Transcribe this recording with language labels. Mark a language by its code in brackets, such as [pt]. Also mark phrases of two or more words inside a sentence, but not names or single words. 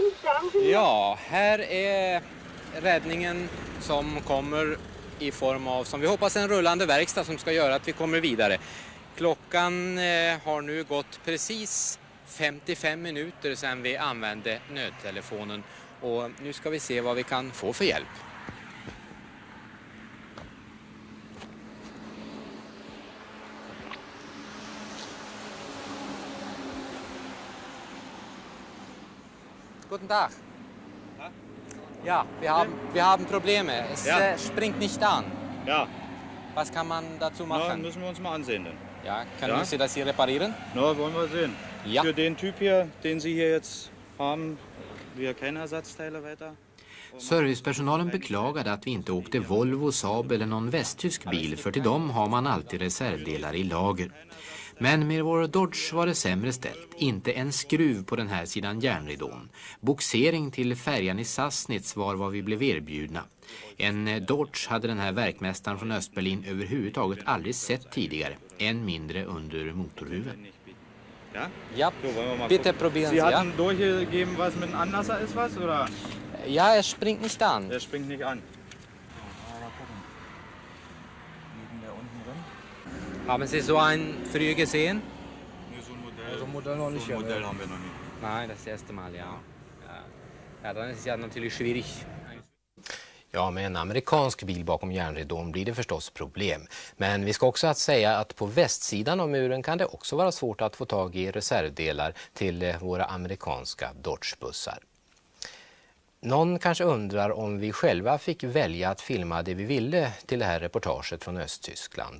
[sv] Ja, här är räddningen som kommer i form av, som vi hoppas, en rullande verkstad som ska göra att vi kommer vidare. Klockan har nu gått precis 55 minuter sedan vi använde nödtelefonen och nu ska vi se vad vi kan få för hjälp. [de] Guten Tag. Ja, wir haben Probleme. Es springt nicht an. Ja. Was kann man dazu Na, machen? müssen wir uns mal ansehen dann. Ja, können Ja. Sie das hier reparieren? Na, wollen wir sehen. Ja. Für den Typ hier, den Sie hier jetzt haben, wir keine Ersatzteile weiter. [sv] Servicepersonalen beklagade att vi inte åkte Volvo, Saab eller någon västtysk bil, för till dem har man alltid reservdelar i lager. Men med vår Dodge var det sämre ställt. Inte en skruv på den här sidan järnridån. Boxering till färjan i Sassnitz var vad vi blev erbjudna. En Dodge hade den här verkmästaren från Östberlin överhuvudtaget aldrig sett tidigare. Än mindre under motorhuven. [de] Ja? Ja, So, wollen wir mal bitte gucken. probieren Sie Sie, ja? hatten durchgegeben, was mit einem Anlasser ist, was? Oder? Ja, es springt nicht an. Der springt nicht an. Haben Sie so ein früher gesehen? Nee, so ein Modell, Also Modell noch nicht, so ein ja, Modell ne? haben wir noch nicht. Nein, das erste Mal, ja. Ja, dann ist es ja natürlich schwierig. [sv] Ja, med en amerikansk bil bakom järnridån blir det förstås problem. Men vi ska också säga att på västsidan av muren kan det också vara svårt att få tag i reservdelar till våra amerikanska Dodge-bussar. Någon kanske undrar om vi själva fick välja att filma det vi ville till det här reportaget från Östtyskland.